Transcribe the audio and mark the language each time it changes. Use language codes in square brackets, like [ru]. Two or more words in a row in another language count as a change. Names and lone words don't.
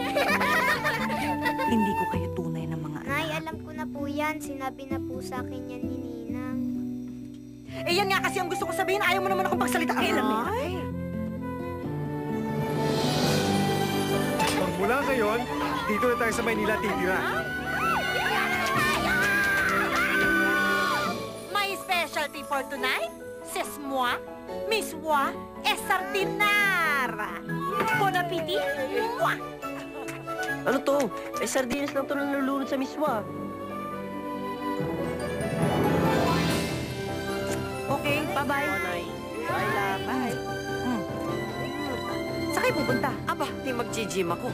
[tl] Hindi ko kayo tunay ng mga anak. Nay, alam ko na po yan. Sinabi na po sa akin yan ni Ninang. Yan nga kasi ang gusto ko sabihin. Ayaw mo naman akong pagsalita. Magmula ngayon, dito na tayo sa Maynila titira. [en] My specialty for tonight, [fr] c'est moi, Miss Wa, et sardinara. Bon appetit, moi! [tl] Ano to? Sardinas lang to na nalulunod sa miswa. [en] Okay, bye-bye. [tl] Bye lang. Bye. Saan kayo pupunta? Aba, di mag-gym ako.